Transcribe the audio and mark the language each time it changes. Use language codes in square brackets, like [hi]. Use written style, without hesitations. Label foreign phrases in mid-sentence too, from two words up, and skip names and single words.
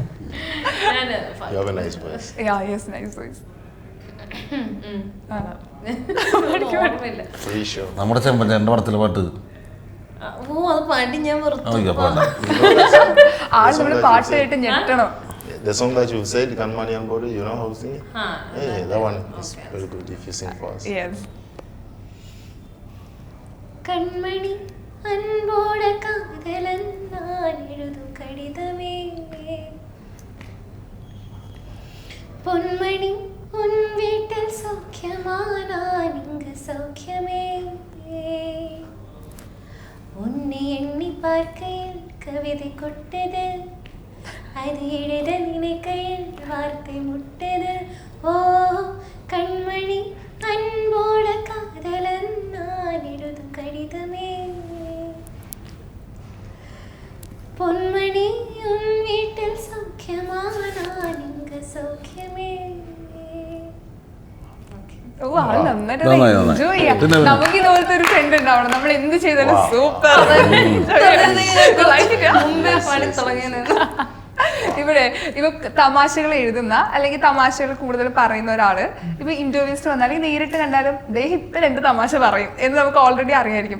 [en] You have a nice voice. Yeah, yes, nice voice. [ml] ഓർമ്മയില്ല. [en] Free show. [ml] നമ്മുടെ ചെമ്പൻ്റെ പടത്തിലെ പാട്ട് ഓ അത് പാടി ഞാൻ വെറുത്തു. ആള് നമ്മുടെ പാട്ട് കേട്ട് ഞെട്ടണം. [en] The song that you said, Kanmani and Body, you know how to sing it? Hey, that one is very good if you sing for us. Yes. [ta] கண்மணி அன்போட காதலன் நான் எழுதும் கடிதமே பொன்மணி உன் வீட்டில் சௌக்கியமா நான் இங்கு சௌக்கியமே ഉன்னை எண்ணி பார்க்கையில் கவிதை கொட்டது அது எழுத நினைக்கையில் வார்த்தை முட்டது ஓ கண்மணி அன்போட காதலன் நான் எழுதும் கடிதமே பொன்மணி உன் வீட்டில் சௌக்கியமா நான் இங்கு சௌக்கிയമേ. [ml] ഓ ആള് നന്നായിട്ട് എൻജോയ് ചെയ്യാം. നമുക്ക് ഇതുപോലത്തെ ഒരു ഫ്രണ്ട് ഉണ്ടാവണം. നമ്മൾ എന്ത് ചെയ്താലും സൂപ്പർ. മുമ്പേ പാടി തുടങ്ങിയത്. ഇവിടെ ഇപ്പൊ തമാശകൾ എഴുതുന്ന അല്ലെങ്കിൽ തമാശകൾ കൂടുതൽ പറയുന്ന ഒരാള് ഇപ്പൊ ഇന്റർവ്യൂസിൽ വന്നാൽ നേരിട്ട് കണ്ടാലും അദ്ദേഹം ഇപ്പൊ 2 തമാശ പറയും എന്ന് നമുക്ക് ഓൾറെഡി അറിയായിരിക്കും.